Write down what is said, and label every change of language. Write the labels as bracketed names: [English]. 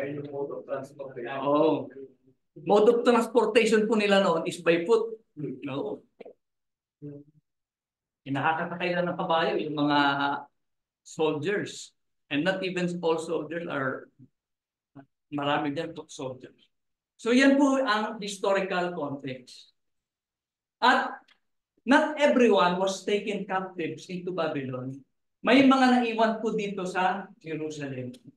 [English] Mode of transportation. Oo. Mode of transportation [Filipino] po nila noon [English] is by foot. [Filipino] No. Nakakasakay na ng kabayo yung mga soldiers. [English] And not even all soldiers are, [Filipino] marami din [English] foot soldiers. [Filipino] So yan po ang historical context. [English] At not everyone was taken captives into Babylon. [Filipino] May mga naiwan po dito sa Jerusalem.